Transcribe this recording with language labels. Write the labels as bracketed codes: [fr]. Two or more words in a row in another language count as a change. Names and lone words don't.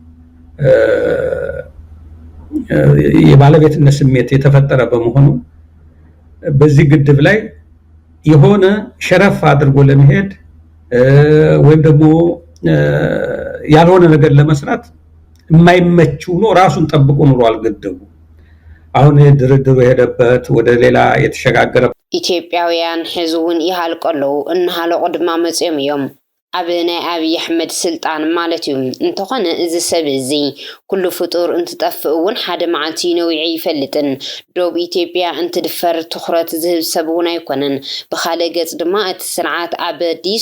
[am] የባለቤትነት ስሜት የተፈጠረ በመሆኑ በዚህ ግድብ ላይ የሆነ ሸረፍ አድርጎ ለመሄድ ወይም ደግሞ ያልሆነ ነገር ለመስራት የማይመች ሆኖ ራሱን ጠብቆ ኑሯል ግድቡ። አሁን ድርድሩ የሄደበት ወደ ሌላ የተሸጋገረ [ti] ኢትዮጵያውያን ሕዝቡን ይሃልቀለው እንሃለቆ ድማ መጽዮም እዮም ኣብ ናይ አብይ አሕመድ ስልጣን ማለት እዩ። እንተኾነ እዚ ሰብ እዚ ኩሉ ፍጡር እንትጠፍእ እውን ሓደ መዓልቲ ነዊዒ ይፈልጥን ዶብ ኢትዮጵያ እንትድፈር ትኩረት ዝህብ ሰብ እውን ኣይኮነን። ብካልእ ገጽ ድማ እቲ ስርዓት ኣብ አዲስ